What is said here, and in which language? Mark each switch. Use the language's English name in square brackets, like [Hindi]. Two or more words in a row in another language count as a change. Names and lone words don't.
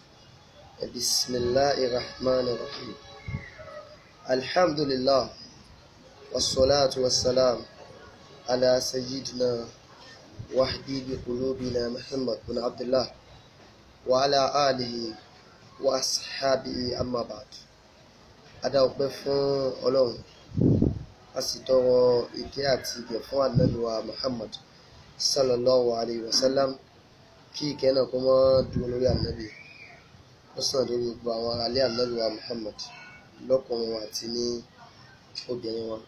[Arabic] بسم الله الرحمن الرحيم. الحمد لله والصلاة والسلام على سيدنا وحبيب قلوبنا محمد بن عبد الله وعلى آله وأصحابه أما بعد. [Yoruba] Adáwọ̀pẹ́ fún Ọlọ́run, a sì tọrọ ìkẹ́ àti ìgẹ̀ fún Ànábì wa Muhammad [Arabic] صلى الله عليه وسلم. [Yoruba] Kí ìkẹ́ náà kó mọ́ dúró lórí Ànábì, ó sàn lórí gbogbo àwọn aráalé Ànábì wa Muhammad lọ́kùnrin wọn àti ní obìnrin wọn.